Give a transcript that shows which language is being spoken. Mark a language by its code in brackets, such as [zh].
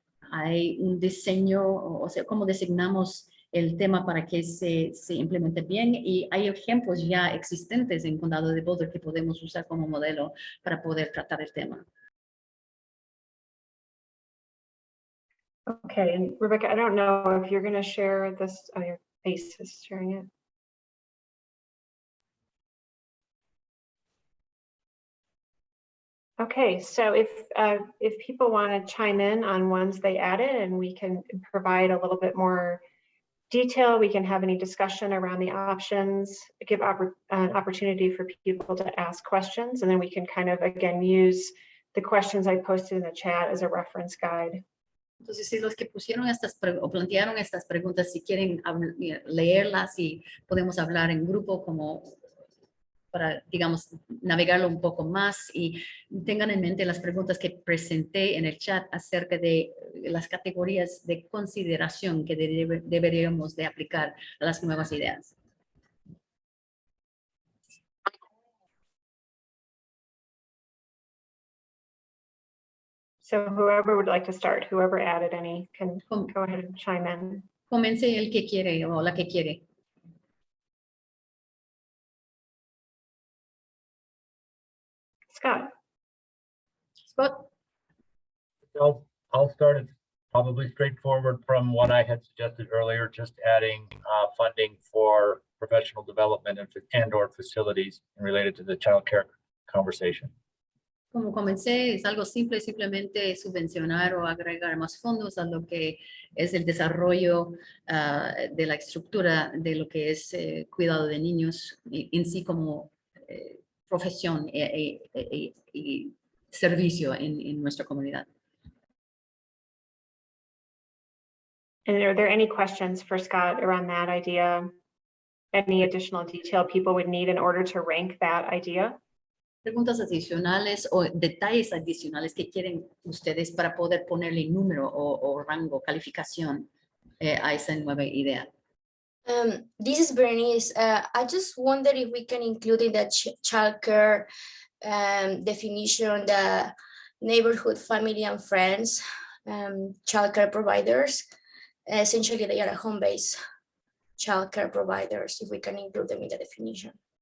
[es] Hay un diseño, o sea, cómo designamos el tema para que se implemente bien, y hay ejemplos ya existentes en Condado de Boulder que podemos usar como modelo para poder tratar el tema. [en] Okay, and Rebecca, I don't know if you're going to share this. Oh, your face is sharing it. Okay, so if people want to chime in on ones they added, and we can provide a little bit more detail, we can have any discussion around the options, give an opportunity for people to ask questions, and then we can kind of, again, use the questions I posted in the chat as a reference guide. [es] Entonces, si los que pusieron o plantearon estas preguntas, si quieren leerlas, y podemos hablar en grupo como para, digamos, navegarlo un poco más, y tengan en mente las preguntas que presenté en el chat acerca de las categorías de consideración que deberíamos de aplicar a las nuevas ideas. [en] So whoever would like to start, whoever added any can go ahead and chime in. [es] Comience el que quiere o la que quiere. [en] Scott. Scott. I'll start. It's probably straightforward from what I had suggested earlier, just adding funding for professional development and or facilities related to the child care conversation. [es] Como comencé, es algo simple, simplemente subvencionar o agregar más fondos a lo que es el desarrollo de la estructura de lo que es cuidado de niños en sí como profesión y servicio en nuestra comunidad. [en] And are there any questions for Scott around that idea? Any additional detail people would need in order to rank that idea? [es] Preguntas adicionales o detalles adicionales que quieren ustedes para poder ponerle número o rango, calificación a esa nueva idea. [en] This is Bernice. I just wonder if we can include in the childcare definition the neighborhood, family and friends, childcare providers. Essentially, they are home-based childcare providers, if we can include them in the definition.